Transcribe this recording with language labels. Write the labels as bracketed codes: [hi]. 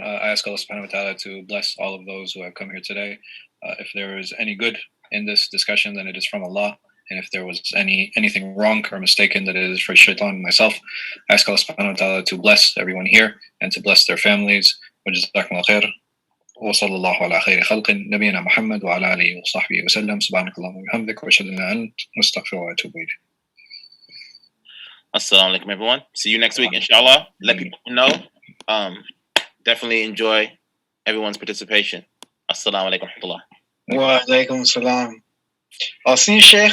[en] I ask Allah subhanahu wa ta'ala to bless all of those who have come here today. If there is any good in this discussion, then it is from Allah. And if there was anything wrong or mistaken, that it is for shaitan and myself. I ask Allah subhanahu wa ta'ala to bless everyone here and to bless their families. Jazakumullah khair. [ar] وصلى الله على خير خلق نبينا محمد وعلى آله وصحبه وسلم سبحانك اللهم وبحمدك وأشهد أن لا إله إلا أنت نستغفرك ونتوب إليك. [en] Assalamu alaikum, everyone. See you next week, inshallah. Let people know. Definitely enjoy everyone's participation. Assalamu alaikum wa rahmatullah. Wa alaikum salam. I'll see you, Sheikh.